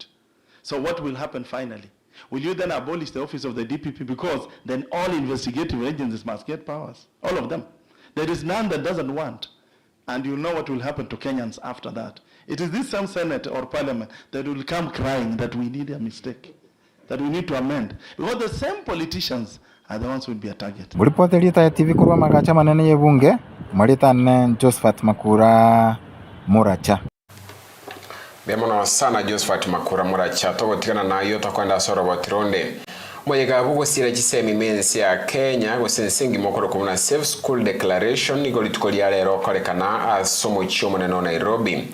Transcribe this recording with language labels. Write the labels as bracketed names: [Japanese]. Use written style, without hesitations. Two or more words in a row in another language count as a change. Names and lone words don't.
[English] So what will happen finally? Will you then abolish the office of the DPP because then all investigative agencies must get powers? All of them. There is none that doesn't want. And you know what will happen to Kenyans after that. It is this same Senate or Parliament that will come crying that we need a mistake, that we need to amend. Because the same politicians are the ones who will be a target. [Gusii] Muripote lita ya TV kurwa magacha manene yebunge, marita ne Josephat Makura Muracha. Bemono sana Josephat Makura Muracha togotikana nayo tokwenda soro botironde. Mwega Bosire chisemi mensi ya Kenya gosensengi mokoro kuna Safe School Declaration igolitukolia lero kolekana asomo chioma na Nairobi.